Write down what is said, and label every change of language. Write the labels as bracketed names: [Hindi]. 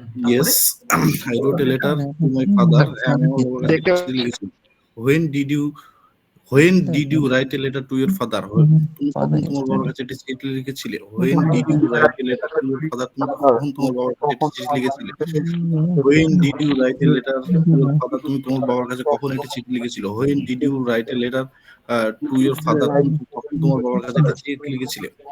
[English] yes I wrote a letter to my father, [Bangla] হ্যাঁ আমি আমার বাবার কাছে একটি চিঠি লিখেছিলাম। [English] When did you write a letter to your father? [Bangla] তুমি কখন তোমার বাবার কাছে একটি চিঠি লিখেছিলে? [English] When did you write a letter to your father? [Bangla] তুমি কখন তোমার বাবার কাছে একটি চিঠি লিখেছিলে? [English] When did you write a letter to your father? [Bangla] তুমি তোমার বাবার কাছে কখন একটি চিঠি লিখেছিলে? [English] When did you write a letter to your father? [Bangla] তুমি কখন তোমার বাবার কাছে একটি চিঠি লিখেছিলে?